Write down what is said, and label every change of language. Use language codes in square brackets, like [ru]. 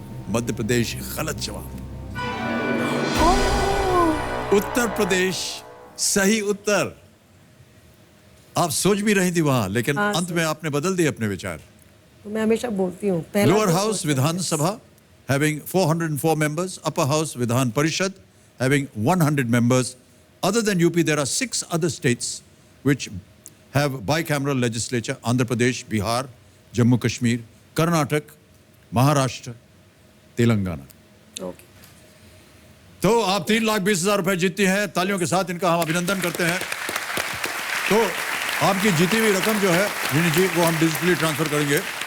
[hi] मध्य प्रदेश गलत जवाब। उत्तर प्रदेश सही उत्तर। आप सोच भी रही थी वहां, लेकिन हाँ, अंत में आपने बदल दिए अपने विचार। तो मैं हमेशा बोलती हूँ [en] Lower house Vidhan Sabha having 404 members, upper house Vidhan Parishad having 100 members. Other than UP, there are 6 other states which have bicameral legislature: Andhra Pradesh, Bihar, Jammu Kashmir, Karnataka, Maharashtra, Telangana. Okay. [hi] तो आप 3,20,000 रुपए जीतती हैं। तालियों के साथ इनका हम अभिनंदन करते हैं। तो आपकी जीती हुई रकम जो है रिनी जी, वो हम डिजिटली ट्रांसफर करेंगे।